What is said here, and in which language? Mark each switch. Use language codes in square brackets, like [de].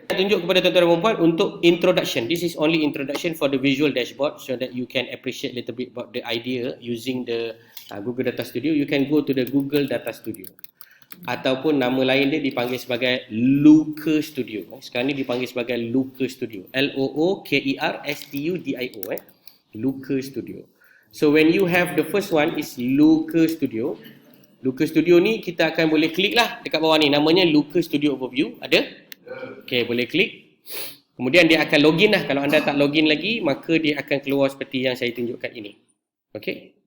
[ms] Saya tunjuk kepada tuan-tuan dan puan untuk introduction. [en] This is only introduction for the visual dashboard so that you can appreciate a little bit about the idea using the Google Data Studio. You can go to the Google Data Studio. [ms] Ataupun nama lain dia dipanggil sebagai [en] Looker Studio. [ms] Sekarang ni dipanggil sebagai Looker Studio. Lookerstudio. Looker Studio. [en] So when you have the first one is Looker Studio. [ms] Looker Studio ni kita akan boleh klik lah dekat bawah ni. Namanya Looker Studio Overview. Ada? Okay, boleh klik. Kemudian dia akan login lah. Kalau anda tak login lagi, maka dia akan keluar seperti yang saya tunjukkan ini. Okay.